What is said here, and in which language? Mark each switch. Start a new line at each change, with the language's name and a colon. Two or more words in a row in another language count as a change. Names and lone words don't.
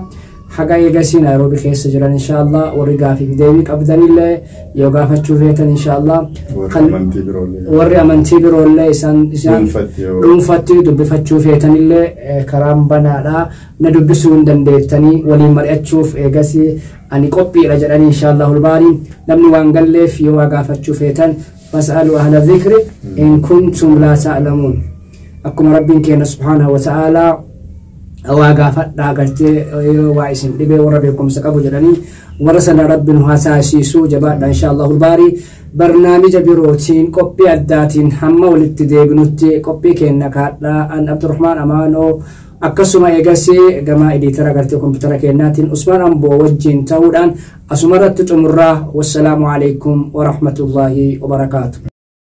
Oromo: Haga eegasii Nairobi keessa jiran inshallah warri gaafii deebii qabdanillee yoo gaafachuu feetan inshallah warri amantii biroollee isaan dhuunfatti dubbifachuu feetanillee karaan banaadha na dubbisuu hin dandeettanii waliin mari'achuuf eegasii ani qophiidha jedhanii inshallah ulbaanii namni waan galleef yoo gaafachuu feetan
Arabic: فاسألوا أهل الذكر إن كنتم لا تعلمون
Oromo: akkuma rabbiin keenya
Arabic: سبحانه وتعالى
Oromo: awaagaa fadhaa gartee waa isin dhibee warra beekumsa qabu jedhanii warra sana rabbiin haasa'isiisuu jabaadha inshallah ulbaarii barnaamija birootiin qophii addaatiin hamma walitti deebinutti qophii keenya kaadhaa an Abdurrahmaan Amaanoo akkasuma eegasii gama editara gartee kompiitara keenyaatiin Usmaan Amboo wajjin ta'uudhaan asumarratti xumurraa
Arabic: والسلام عليكم ورحمة الله وبركاته.